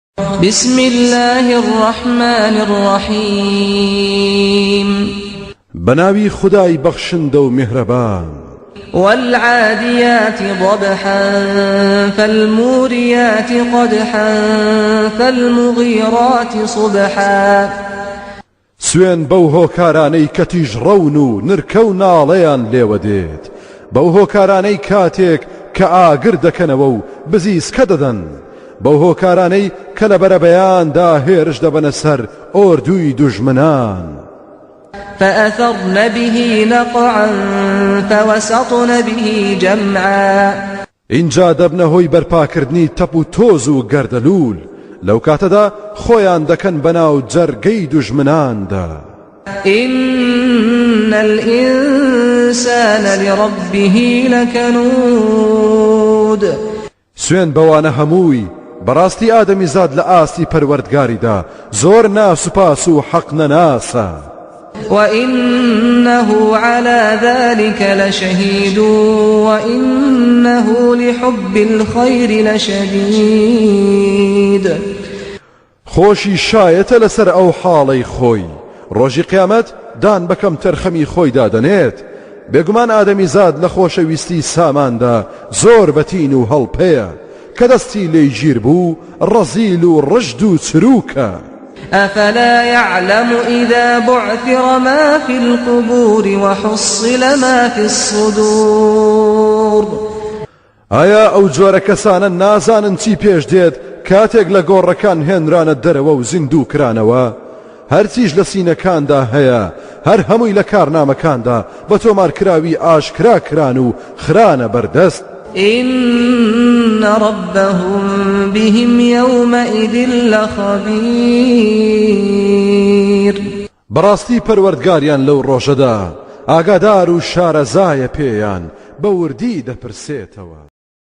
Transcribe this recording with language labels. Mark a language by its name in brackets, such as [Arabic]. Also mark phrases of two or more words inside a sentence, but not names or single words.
[Arabic] بسم الله الرحمن الرحيم [Persian] بناوي خداي بخشند و مهربان [Arabic] والعاديات ضبحا فالموريات قدحا فالمغيرات صبحا [Central Kurdish] سوێن بەو هۆکارانەی کە تیژ ڕەون و نرکە و ناڵەیان لێوە دێت بەو هۆکارانەی کاتێک کە ئاگر دەکەنەوە و بزیسکە دەدەن بەو هۆکارانەی کە لە بەرەبەیاندا هێرش دەبەنە سەر ئۆردووی دوژمنان [Arabic] فأثرن به نقعا فوسطن به جمعا [Central Kurdish] اینجا دەبنە هۆی بەرپاکردنی تەپ و تۆز و گەردەلوول لەو کاتەدا خۆیان دەکەن بەناو جەرگەی دوژمناندا [Arabic] إن الإنسان لربه لكنود [Central Kurdish] سوێن بەوانە هەمووی بەڕاستی ئادەمیزاد لە ئاستی پەروەردگاریدا زۆر ناسوپاس و حەق نەناسە [Arabic] وإنه على ذلك لشهيد وإنه لحب الخير لشديد [Central Kurdish] خۆشی شایەتە لەسەر ئەو حاڵەی خۆی ڕۆژی قیامەت دان بەکەم تەرخەمی خۆی دادەنێت بێگومان ئادەمیزاد لە خۆشەویستی ساماندا زۆر بەتین و هەڵپەیە کە دەستی لێی گیر بوو ڕەزیل و ڕژد و چروکە [Arabic] أفلا يعلم إذا بعثر ما في القبور وحصل ما في الصدور [Central Kurdish] ئایا ئەو جۆرە کەسانە نازانن چی پێش دێت کاتێک لە گۆڕەکان هێنرانە دەرەوە و زیندوو کرانەوە هەرچیش لە سینەکاندا هەیە هەر هەمووی لە کارنامەکاندا بە تۆمارکراوی ئاشکرا کران و خرانە بەردەست [Arabic] إن ربهم بهم يومئذ لخبير [Central Kurdish] بەڕاستی پەروەردگاریان لەو ڕۆژەدا ئاگادار و شارەزایە پێیان بە وردی دەپرسێتەوە